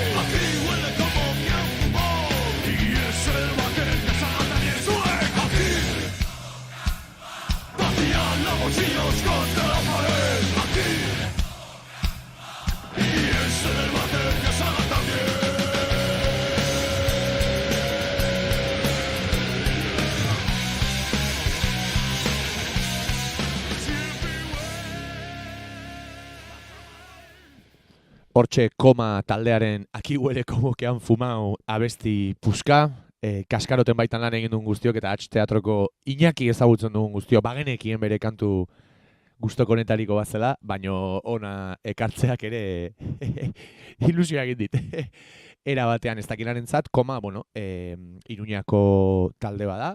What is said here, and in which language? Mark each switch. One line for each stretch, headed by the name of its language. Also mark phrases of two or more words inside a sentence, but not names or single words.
Spanish: ¡Aquí huele como que han fumado! ¡Y es el bater que salga también! ¡Sube! ¡Aquí! ¡Vaciar los bolsillos contra la pared! ¡Aquí! Y es el bater que salga también.
Basque: Hortxe koma taldearen Aquí huele como que han fumau abesti puska, kaskaroten baitan lan egin duen guztiok eta H teatroko Iñaki ezagutzen dugun guztio, bagenekien bere kantu gustoko honetariko bat zela, baino ona ekartzeak ere ilusioa egin dit. Era batean ez dakinarentzat, koma, bueno, Iruñako talde bada.